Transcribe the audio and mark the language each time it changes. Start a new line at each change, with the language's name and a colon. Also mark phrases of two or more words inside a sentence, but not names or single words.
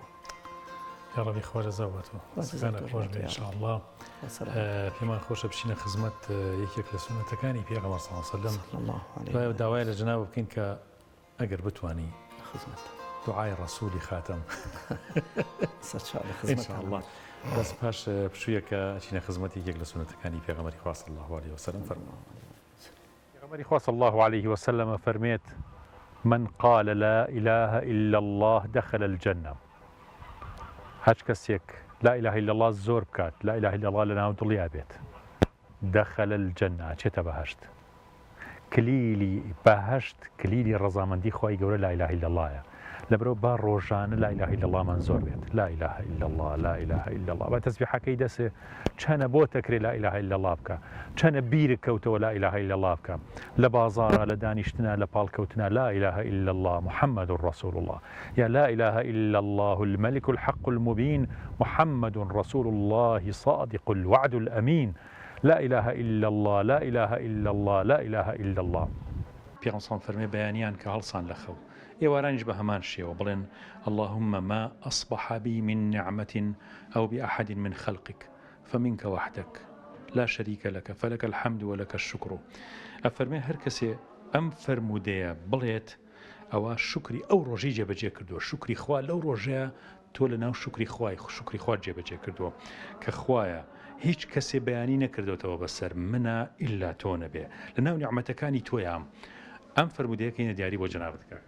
Central Kurdish: یا ڕەبی خوا جەزاوەتەوە سەگانە خۆش بێ ئینشاءالله پێمان خۆشە بچینە خزمەت یەکێک لە سونەتەکانی پێغەمبەر
Arabic: صلی الله علیه وسلم
Central Kurdish: داوای لە جەنابە بکەین کە ئەگەر بتوانی دوعای ڕەسوولی خاتەم ئینشاءالله بەس پاش پشوویەکە چینە خزمەتی یەک لە سونەتەکانی پێغەمبەری خوا
Arabic: صلی الله علیه وسلم
Central Kurdish: فەرمووە پێغەمبەری خوا
Arabic: صلی الله علیه وسلم
Central Kurdish: فەرمێت
Arabic: من قال لا إله إلا الله دخل الجنة
Central Kurdish: هەچ کەسێک
Arabic: لا إله إلا الله
Central Kurdish: زۆر بکات
Arabic: لا إله إلا الله
Central Kurdish: لەناو دڵیا بێت
Arabic: دخل الجنة
Central Kurdish: چێتە بەهەشت کلیلی بەهەشت کلیلی ڕەزامەندی خوای گەورە
Arabic: لا إله إلا اللهە
Central Kurdish: لەبرەوە با ڕۆژانە
Arabic: لا إله إلا الله
Central Kurdish: من زۆر بێت
Arabic: لا إله إلا الله لا إله إلا الله
Central Kurdish: بە تەسبیحەکەی دەسێ چەنە بۆ تەکرێ
Arabic: لا إله إلا الله
Central Kurdish: بکە چەنە بیرت کەوتەوە
Arabic: لا إله إلا الله
Central Kurdish: بکە لە بازاڕە لە دانیشتنە لە پاڵکەوتنە
Arabic: لا إله إلا الله محمد رسول الله یا لا إله إلا الله الملك الحق المبين محمد رسول الله صادق الوعد الأمين لا إله إلا الله لا إله إلا الله لا إله إلا الله
Central Kurdish: پێغەمبەر فەرمێ بەیانیان کە هەڵسان لە خەو ئێوارانیش بە هەمان شێوە بڵێن
Arabic: اللهم ما أصبح بي من نعمة أو بأحد من خلقك فمنك وحدك لا شريك لك فلك الحمد ولك الشكر
Central Kurdish: ئەفەرمێ هەر کەسێ ئەم فەرمودەیە بڵێت ئەوە شکری ئەو ڕۆژی جێبەجێ کردووە شکری خوا لەو ڕۆژەیە تۆ لە ناو شکری خوا جێبەجێ کردووە کە خوایە هیچ کەسێ بەیانی نەکردوێتەوە بەسەر منە ئیلا تۆ نەبێ لە ناو نیعمەتەکانی تۆیان ئەم فەرمودەیەکەینە دیاری بۆ جەنابەت کاکە